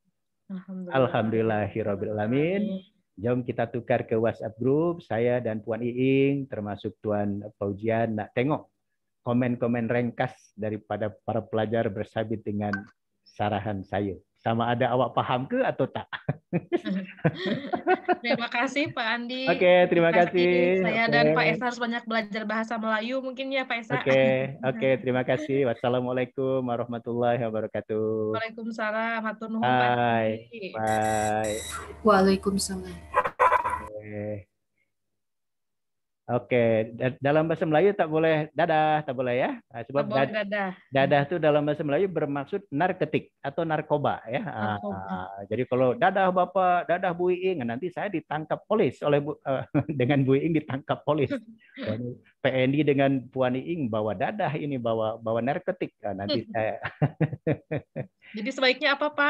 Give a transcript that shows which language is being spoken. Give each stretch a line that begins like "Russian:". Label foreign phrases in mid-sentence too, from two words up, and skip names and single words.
Malay: Alhamdulillahirrabbilalamin. Jom kita tukar ke WhatsApp group. Saya dan Puan Iing termasuk Tuan Fauzian nak tengok komen-komen ringkas daripada para pelajar bersabit dengan sarahan saya. Sama ada awak paham ke atau tak?
Indonesian: Terima kasih Pak Andi. Oke, terima Terima kasih. kasih. Saya Oke. dan Pak Esa harus banyak belajar bahasa Melayu mungkin ya Pak Esa. Oke, terima kasih.
Arabic: والسلام عليكم ورحمة الله وبركاته.
Sundanese: Waalaikumsalam. Hatur nuhun Pak
Indonesian: Bye. Andi. Bye. Waalaikumsalam. Oke.
Malay: Oke, dalam bahasa Melayu tak boleh dadah, tak boleh ya. Nah, sebab Boleh dadah. dadah itu dalam bahasa Melayu bermaksud narketik atau narkoba ya.
Indonesian: Narkoba.
Malay: Jadi kalau dadah Bapak, dadah Bu Iing, nanti saya ditangkap polis oleh dengan Bu Iing ditangkap polis. PNI dengan Puan Iing bawa dadah ini bawa narketik.
Indonesian: Nah, nanti saya Jadi sebaiknya apa Pak?